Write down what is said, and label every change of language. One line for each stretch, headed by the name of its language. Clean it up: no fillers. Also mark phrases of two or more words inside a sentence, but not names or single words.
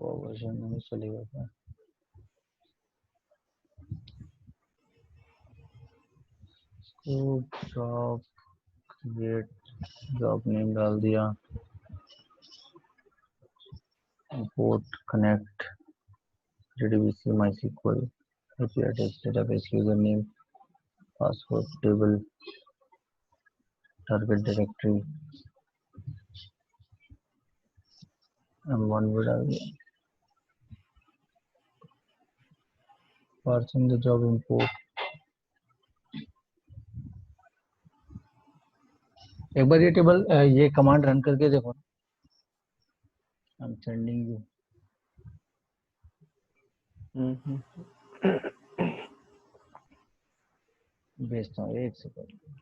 English: वर्जन
Hindi: में चलेगा क्या?
English: scope job create job name
Hindi: डाल दिया,
English: import connect JDBC MySQL API text database username password table target directory
Hindi: M1 भी डाल दिया,
English: parsing the job import।
Hindi: एक बार ये टेबल ये
English: command run
Hindi: करके देखो।
English: I am sending you,
Hindi: भेजता हूँ एक सेकंड।